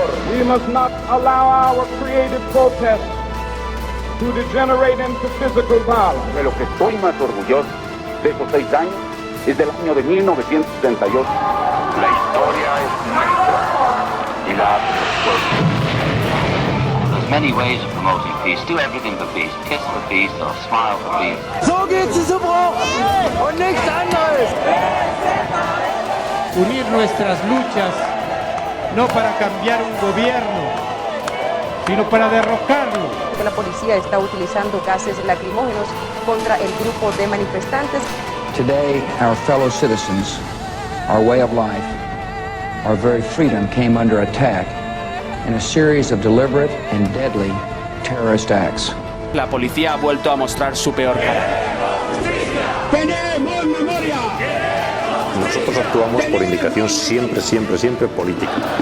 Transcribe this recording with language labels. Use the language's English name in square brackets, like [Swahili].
[English] We must not allow our creative protest to degenerate into physical violence. [Spanish] De lo que estoy más orgulloso de esos 6 años es del año de 1968. La historia es nuestra y la hace los pueblos. [English] There's many ways of promoting peace. Do everything for peace. Kiss for peace or smile for peace. [German] So geht es zum Bruch und nichts anderes. [Spanish] Unir nuestras luchas no para cambiar un gobierno, sino para derrocarlo. La policía está utilizando gases lacrimógenos contra el grupo de manifestantes. [English] Today, our fellow citizens, our way of life, our very freedom came under attack in a series of deliberate and deadly terrorist acts. [Spanish] La policía ha vuelto a mostrar su peor cara. ¡Tenemos memoria! Nosotros actuamos por indicación siempre política.